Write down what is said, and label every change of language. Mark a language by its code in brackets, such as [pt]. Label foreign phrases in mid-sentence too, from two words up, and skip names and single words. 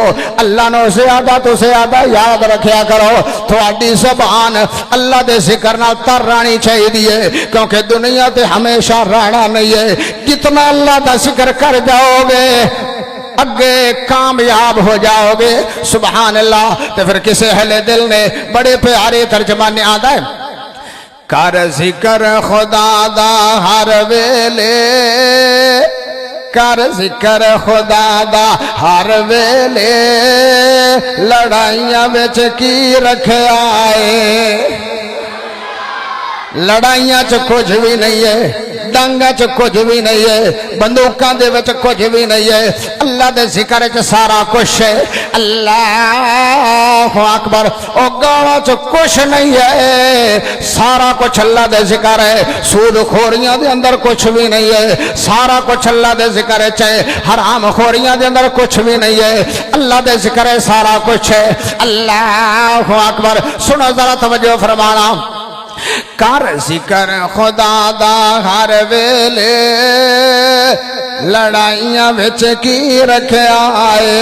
[pa] اللہ نو زیادہ تو زیادہ یاد رکھیا کرو تھوڑی زبان اللہ دے ذکر نہ تر رانی چاہیے دیئے کیونکہ دنیا تے ہمیشہ رہنا نہیں ہے کتنا اللہ دا ذکر کر جاؤ گے اگے کامیاب ہو جاؤ گے سبحان اللہ تو پھر کسی اہل دل نے بڑے پیارے ترجمہ نے آدھا ہے کر ذکر خدا دا ہر ویلے کر ذکر خدا دا ہر ویلے لڑائیاں وچ کی رکھیا ہے لڑائیاں چ کچھ بھی نہیں ہے ڈانگا چ کچھ بھی نہیں ہے بندوقاں دے وچ کچھ بھی نہیں ہے اللہ دے ذکر چ سارا کچھ ہے اللہ اکبر او گالاں چ کچھ نہیں ہے سارا کچھ اللہ دے ذکر ہے سود خوریاں دے اندر کچھ بھی نہیں ہے سارا کچھ اللہ دے ذکر ہے حرام خوریاں دے اندر کچھ بھی نہیں ہے اللہ دے ذکر ہے سارا کچھ ہے اللہ اکبر سنو ذرا توجہ فرمانا کر ذکر خدا دا ہر ویلے لڑائیاں وچ کی رکھیا ہے